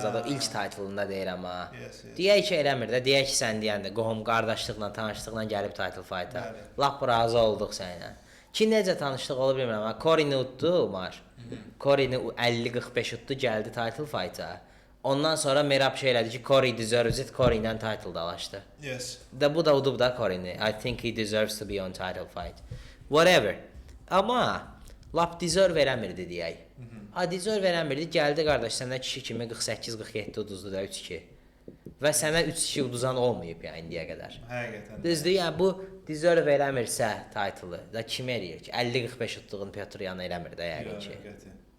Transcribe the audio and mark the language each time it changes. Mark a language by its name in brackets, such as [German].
[Azerbaijani] Zaten ilk title'ında deyirəm ha. Deyək ki, eləmir də, deyək ki, sən deyəndə qohum qardaşlıqla, tanışlıqla gəlib title fight-a. Lap razı olduq səninlə. Ki necə tanışlıq olub bilmirəm amma Corin'i utdu Umar. Corin'i 50-45 utdu, gəldi title fight-a. Ondan sonra Merab şey elədi ki, [English] Corey deserves it, [Azerbaijani] Corey ilə title dalaşdı. [English] Yes. [Azerbaijani] Bu da udub da Corin'i. [English] I think he deserves to be on title fight. [Azerbaijani] Whatever. Amma lap deserve verəmirdi deyək. Deserve verəmirdi, gəldi qardaş səndən kişi kimi 48-47 uduzdu da 3-2. və sənə 3-2 uduzan olmayıb yəni indiyə qədər. Həqiqətən. Düzdür, yəni bu deserve eləmirsə title'ı da kim eləyir ki? 50-45 utduğun Pyotr Yan eləmir də yəqin ki.